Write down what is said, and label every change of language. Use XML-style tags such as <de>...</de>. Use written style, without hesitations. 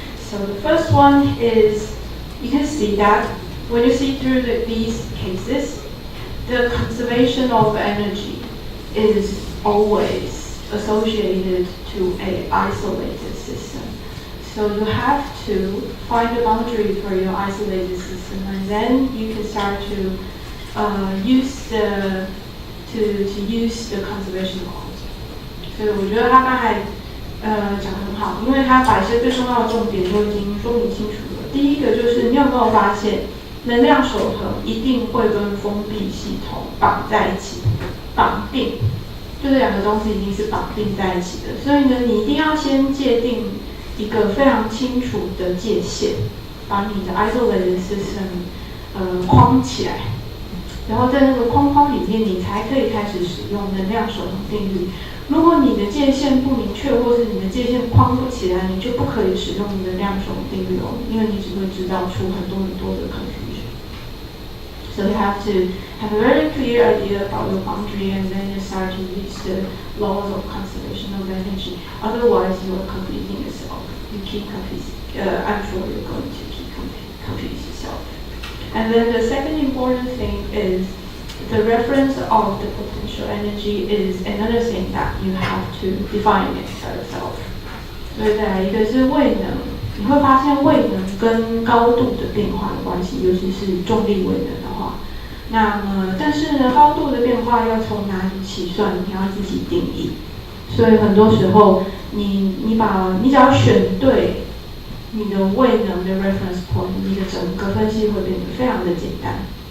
<en>So the first one is, you can see that when you see through these cases, the conservation of energy is always associated to an isolated system. So you have to find a boundary for your isolated system, and then you can start to use the conservation laws.</en> <zh>所以我觉得他刚才讲得很好，因为他把一些最重要的重点都已经说明清楚了。第一个就是你有没有发现，能量守恒一定会跟封闭系统绑在一起，绑定，就这两个东西一定是绑定在一起的。所以呢，你一定要先界定一个非常清楚的界限，把你的 isolated system 框起来，然后在那个框里面，你才可以开始使用能量守恒定律。如果你的界限不明确，或是你的界限框不起来，你就不可以使用能量守恒定律哦，因为你只会制造出很多的 confusion.</zh> <en>So you have to have a very clear idea about your boundary, and then you start to use the laws of conservation of energy. Otherwise, you are confusing yourself. You keep confusing. I'm sure you're going to keep confuse yourself. And then the second important thing is the reference of the potential energy is another thing that you have to define it by yourself.</en> <zh>所以再来一个是位能，你会发现位能跟高度的变化的关系，尤其是重力位能的话，那么但是呢，高度的变化要从哪里起算，你要自己定义。所以很多时候你只要选对你的位能的 reference point， 你的整个分析会变得非常的简单。</zh>